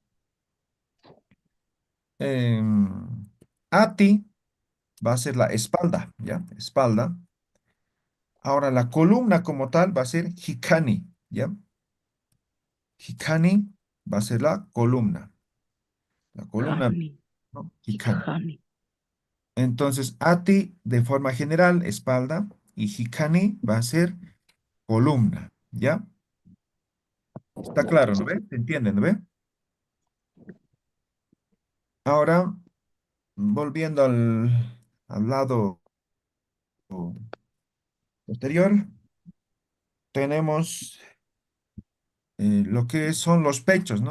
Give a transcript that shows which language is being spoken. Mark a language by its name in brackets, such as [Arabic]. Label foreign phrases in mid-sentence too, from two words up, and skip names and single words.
[Spanish] Ati va a ser la espalda, ¿ya? Espalda. Ahora, la columna como tal va a ser Hikani, ¿ya? Hikani va a ser la columna. La columna, Jani. ¿no? Hikani. Jani. Entonces, Ati de forma general, espalda, y Hikani va a ser columna, ¿ya? Está claro, ¿no ve? ¿Se entiende, no ve? Ahora, volviendo al lado posterior, tenemos lo que son los pechos, ¿no?